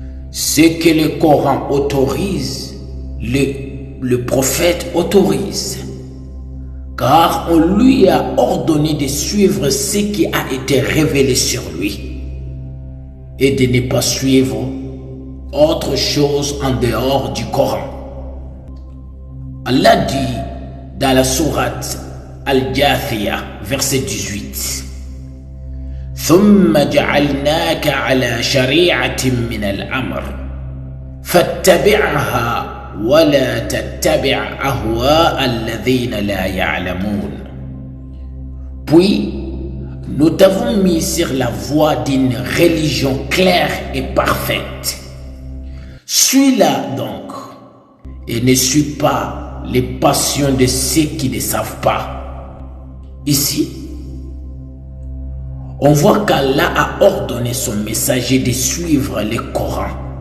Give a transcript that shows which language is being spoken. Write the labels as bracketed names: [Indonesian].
[French] Ce que le Coran autorise, le prophète autorise. Car on lui a ordonné de suivre ce qui a été révélé sur lui et de ne pas suivre autre chose en dehors du Coran. Allah dit dans la sourate Al-Jathiyah, verset 18, [Arabic] ثم جعلناك على شريعة من الأمر فاتبعها ولا تتبع أهواء الذين لا يعلمون. [French] Puis, nous t'avons mis sur la voie d'une religion claire et parfaite. Suis-la donc et ne suis pas les passions de ceux qui ne savent pas. Ici, on voit qu'Allah a ordonné son messager de suivre le Coran.